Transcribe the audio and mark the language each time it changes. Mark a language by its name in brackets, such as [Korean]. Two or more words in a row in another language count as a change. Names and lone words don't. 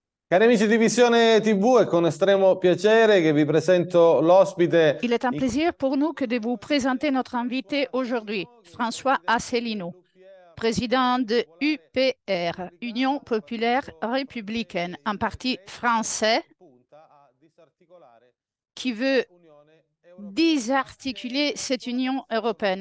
[Italian] Cari amici di Visione TV, è con estremo piacere che vi presento l'ospite. [French] Il est un plaisir pour nous que de vous présenter notre invité aujourd'hui, François Asselineau, président de UPR, Union populaire républicaine, un parti français qui veut désarticuler cette Union européenne.